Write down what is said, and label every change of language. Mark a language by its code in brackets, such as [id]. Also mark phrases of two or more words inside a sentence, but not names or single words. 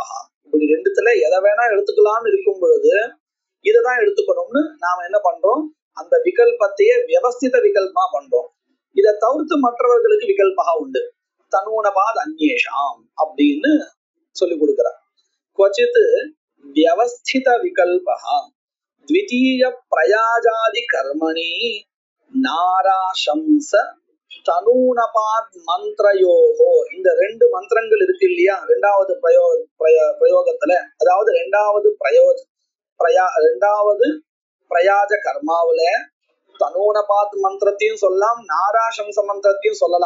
[ta] இப்படி 2த்துல எதை வேணா எடுத்துக்கலாம்னு இருக்கும் பொழுது இதைதான் எடுத்துக்கணும்னு நாம என்ன பண்றோம், அந்த விகல்பத்தையே வியவஸ்தித விகல்பமா பண்றோம். இதை தவிர்த்து மற்றவர்களுக்கு விகல்பா உண்டு, [sa] तनूनपात् अन्येषाम् [ta] அப்படின்னு சொல்லி கொடுக்கிறார். [sa] क्वचित् व्यवस्थित विकल्पः द्वितीय प्रयाजादि कर्मणि नाराशंस तनूनपात् मन्त्रयोगः. [ta] இந்த 2 மந்திரங்கள் இருக்கு இல்லையா 2வது பிரயோகத்துல, அதாவது 2வது பிரயாஜ கர்மாவுல தனூனபாத் மந்திரத்தையும் சொல்லலாம், நாராசம்ச மந்திரத்தையும் சொல்லலாம்.